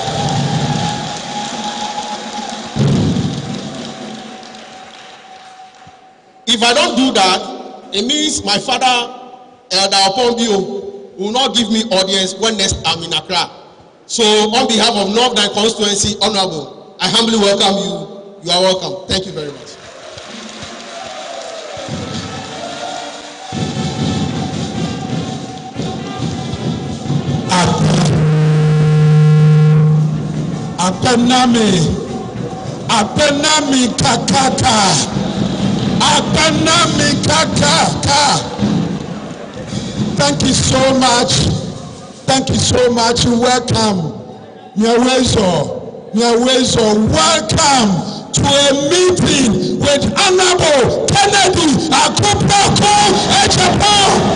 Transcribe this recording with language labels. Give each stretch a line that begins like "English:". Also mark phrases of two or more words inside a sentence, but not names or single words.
English: If I don't do that, it means my father, Agyapong, will not give me audience when next I'm in Accra. So on behalf of North Dayi constituency, Honorable, I humbly welcome you. You are welcome. Thank you very much.
Ewe: Apenami kakaka. Apenami kakaka.
English: Thank you so much. Thank you so much. Welcome. Nyawezo, welcome to a meeting with Honorable Kennedy Akupako Agyapong.